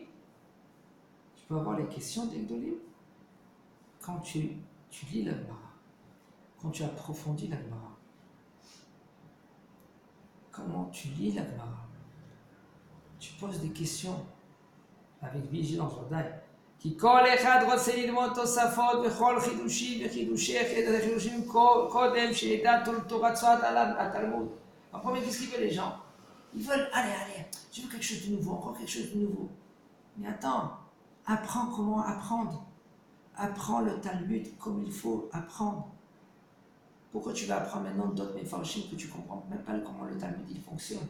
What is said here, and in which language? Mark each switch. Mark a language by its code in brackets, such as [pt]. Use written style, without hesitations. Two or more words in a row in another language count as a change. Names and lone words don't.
[fr] Tu peux avoir les questions d'Egdolim quand tu lis la Gemara, quand tu approfondis la Gemara. Comment tu lis la Gemara? Tu poses des questions avec vigilance, [he] כי כל אחד רוצה ללמוד תוספות וכל חידושים קודם שידע תורתו התלמוד. [fr] En premier, qu'est-ce qu'ils veulent les gens? Ils veulent, allez, je veux quelque chose de nouveau, encore quelque chose de nouveau. Mais attends, apprends comment apprendre. Apprends le Talmud comme il faut apprendre. Pourquoi tu vas apprendre maintenant d'autres méfarchim que tu ne comprends même pas comment le Talmud il fonctionne?